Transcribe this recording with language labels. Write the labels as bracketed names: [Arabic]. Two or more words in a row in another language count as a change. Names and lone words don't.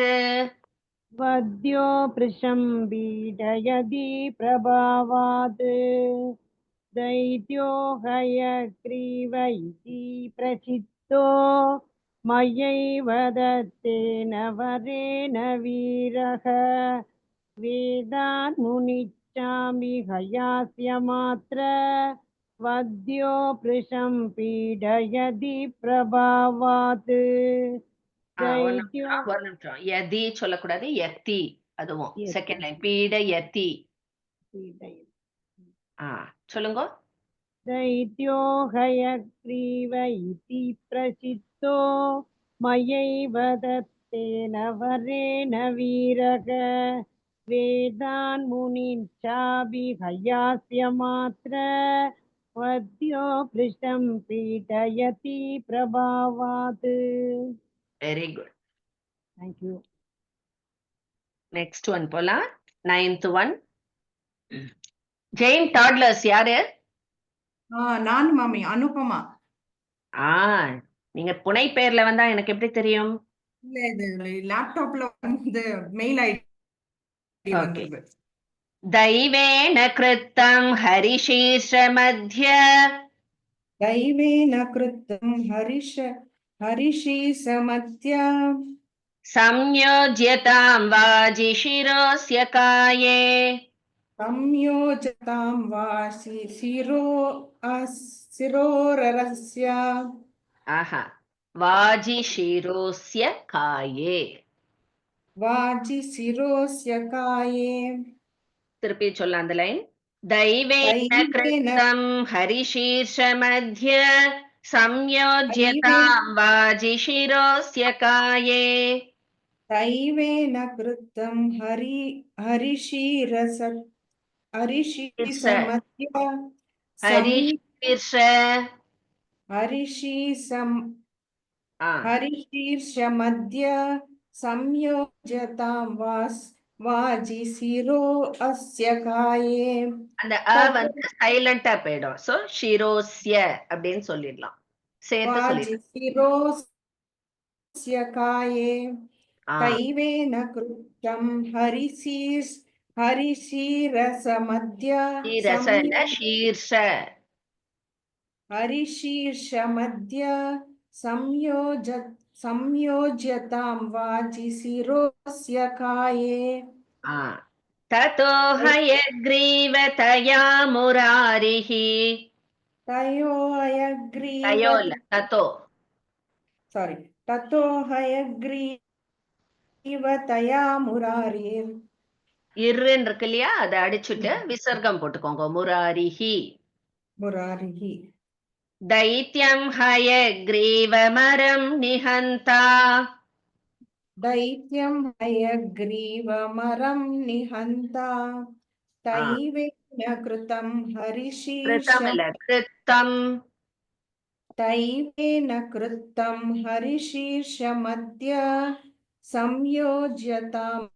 [Sanskrit] वद्यो भृशं पीडयति प्रभावात् दैत्यो हयग्रीव इति प्रचित्तो मयैव दत्तेन वरेण वीरः वेदान् मुनिच्चामि हयास्यमात्र वद्यो भृशं पीडयति प्रभावात् दैत्यो [Tamil] ஒரு நிமிஷம் யதி சொல்லக்கூடாது யத்தி அதுவும் [English] second line [Tamil] பீடயதி சொல்லுங்க [Sanskrit] दैत्यो हयग्रीव इति प्रचित्तो मयैव दत्तेन वरेण वीरः वेदान् मुनिञ्चाभिहयास्यमात्र वद्यो भृशं पीडयति प्रभावात् [English] very good Thank you. next one [Tamil] போலாம் 9th ஒன் ஜெயின் டாட்லர்ஸ் யாரு நான் மாமி அனுபமா. நீங்க புனை பேர்ல வந்தா எனக்கு எப்படி தெரியும்? இல்ல இது லேப்டாப்ல வந்து [English] mail ID [Tamil] வந்தது. [Sanskrit] दैवेन कृतं हरिशीर्षमध्य दैवेन कृतं हरिशीर्षमध्य संयोज्यतां वाजिशिरोस्य काये संयोजतां शिरोरस्य वाजिशिरोस्य काये वाजिशिरोस्य काये [Tamil] திருப்பி சொல்ல அந்த லைன் [Sanskrit] दैवेन कृतं हरिशीर्षमध्य संयोज्यतां वाजिशिरोस्य काये दैवेन कृतं हरिशीर्षमध्य संयोजतां वाजिशिरो अस्य काये [Tamil] அந்த அ வந்து சைலண்டா போயிடும் சோ ஷிரோஸ்ய அப்படின்னு சொல்லிடலாம் சேர்த்து சொல்லிடலாம் [Sanskrit] वाजिशिरोस्य काये दैवेन कृतं हरिशीर्षमध्य हरिशीर्षमध्य संयोज्यतां वाजिशिरोस्य काये ततो हयग्रीवतया मुरारिः ततो हयग्रीवतया मुरारिः [Tamil] இர்ன்னு இருக்கு இல்லையா அதை அடிச்சுட்டு விசர்க்கம் போட்டுக்கோங்க முராரிஹி [Sanskrit] मुरारिः दैत्यं हयग्रीवमरं निहन्ता दैत्यं हयग्रीवमरं निहन्ता दैवेन कृतं दैवेन कृतं हरिशीर्षमध्य संयोज्यतां